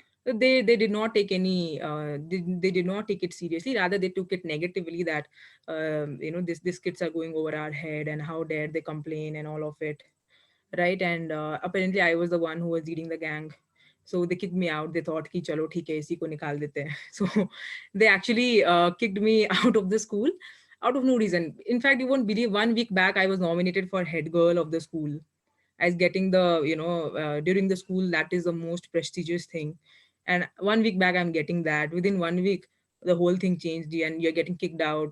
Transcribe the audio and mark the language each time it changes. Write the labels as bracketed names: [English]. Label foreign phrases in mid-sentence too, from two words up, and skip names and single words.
[English] They did not take any they did not take it seriously. Rather, they took it negatively, that these kids are going over our head, and how dare they complain and all of it, right? And apparently I was the one who was leading the gang. So they kicked me out. They thought [Hindi] ki chalo theek hai, isi ko nikal dete hain. [English] So they actually kicked me out of the school out of no reason. In fact, you won't believe, 1 week back I was nominated for head girl of the school, as getting the during the school, that is the most prestigious thing. And 1 week back I'm getting that. Within 1 week the whole thing changed, and you're getting kicked out.